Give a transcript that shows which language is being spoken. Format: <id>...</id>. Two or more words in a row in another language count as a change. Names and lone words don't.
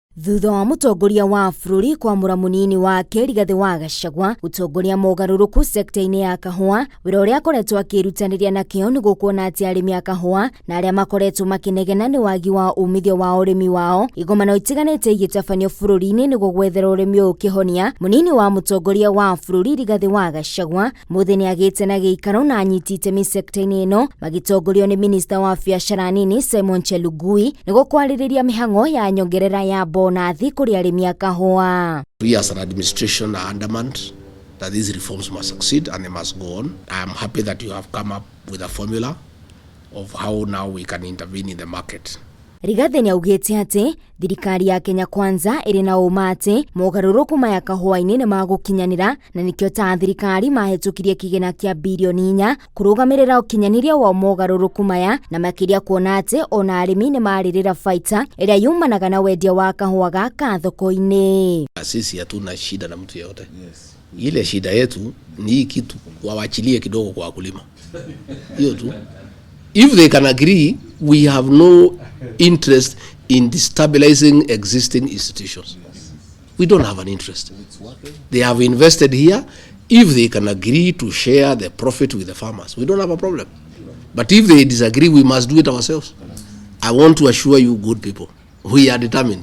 <ki>Thutha wa Mutongoria wa bururi kwamura munini wake Rigathi wa Gachagua gutongoria mogaruruku sekta-ini ya kahua, wira uria akoretwo akirutanĩria na kĩo nĩguo kuona atĩ arĩmi a kahua na arĩa makoretwo makinegena nĩ wagi wa umithio wa ũrĩmi wao igomano itiganĩte igĩtabanio bũrũri-inĩ nĩguo gwethera ũrĩmi ũyũ kĩhonia. Munini wa Mutongoria wa bururi Rigathi wa Gachagua mũthĩ nĩ agĩte na gĩikaro na anyiti itemi sekta-ini ĩno magitongorio nĩ Minister wa biacara nini Simon Chelugui nĩguo kwarĩrĩria mĩhang'o ya nyongerera ya bonathi kuri arĩmi a kahua.</ki> <en>We as an administration are adamant that these reforms must succeed and they must go on. I am happy that you have come up with a formula of how now we can intervene in the market.</en> <ki>Rigathi nĩaugĩte atĩ thirikari ya Kenya Kwanza ĩrĩ na ũma atĩ mogarũrũku maya kahũa-inĩ nĩ magũkinyanĩra na nĩkĩo ta thirikari mahĩtũkirie kĩgĩna kĩa birioni 4 kũrũgamĩrĩra ũkinyanĩria wa mogarũrũku maya na makĩria kuona atĩ ona arĩmi nĩ marĩrĩra baita ĩrĩa yumanaga na wendia wa kahũa gaka thoko-inĩ.</ki> <sw>Sisi hatuna shida na mtu yeyote. Ile shida yetu ni hii kitu wawachilie kidogo kwa wakulima. Hiyo tu.</sw> <en>If they can agree, we have no interest in destabilizing existing institutions. We don't have an interest. They have invested here. If they can agree to share the profit with the farmers, we don't have a problem. But if they disagree, we must do it ourselves. I want to assure you, good people, we are determined.</en>